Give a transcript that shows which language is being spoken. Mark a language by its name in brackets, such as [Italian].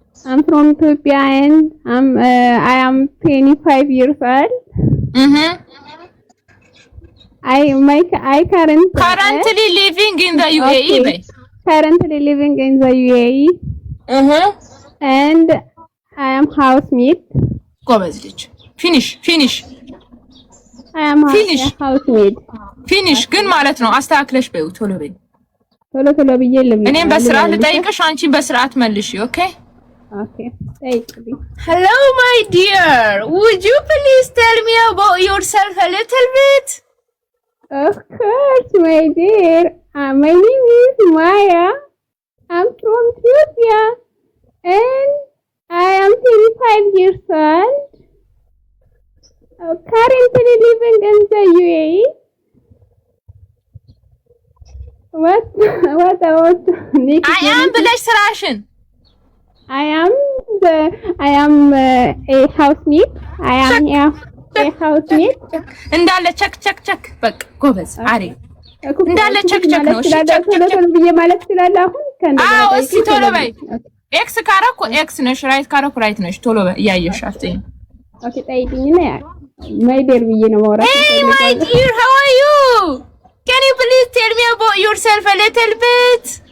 [English] I'm from Ethiopia and I am 25 years old I currently living in the UAE currently living in the UAE and I am housemate [Amharic] ጎበዝ ልጅ finish [English] I am housemate [Amharic] finish ግን ማለት ነው አስተካክለሽ በይው ቶሎ በይ ቶሎ ብዬ እኔም በስርዓት ልጠይቅሽ አንቺን በስርዓት መልሽ okay ጠይቅልኝ [English] hello my dear would you please tell me about yourself a little bit of course my dear my name is Maya I'm from Ethiopia and I am 25 years old currently living in the UAE what about I am [Amharic] ብለሽ ስራሽን [English] I am a housemate a housemate [Amharic] እንዳለ ቸክ በቃ ጎበዝ አሪ እንዳለ ቸክ ነው እሺ ቸክ ብዬ ማለት ይችላል አሁን አዎ እሺ ቶሎ በይ ኤክስ ካረኩ ኤክስ ነሽ ራይት ካረኩ ራይት ነሽ ቶሎ በይ እያየሽ አትይ ኦኬ ጠይቂኝና ያ [English] my dear [Amharic] ብዬ ነው ማውራት [English] hey my dear how are you can you please tell me about yourself a little bit